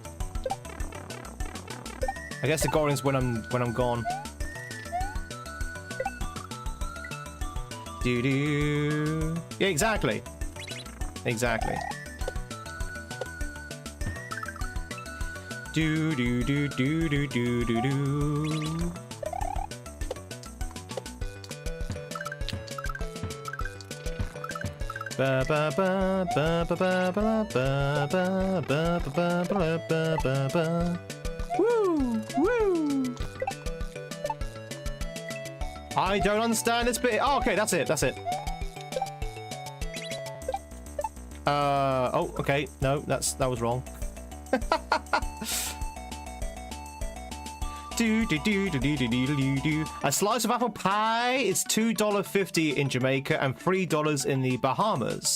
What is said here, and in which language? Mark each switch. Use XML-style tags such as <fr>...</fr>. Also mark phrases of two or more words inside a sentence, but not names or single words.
<en>I guess the GON is when I'm gone. Yeah, exactly. Do. Ba ba ba ba ba ba ba ba ba ba ba ba ba. Woo! I don't understand this bit. Oh, okay, that's it. Oh, okay. No, that was wrong. A slice of apple pie is $2.50 in Jamaica and $3 in the Bahamas.</en>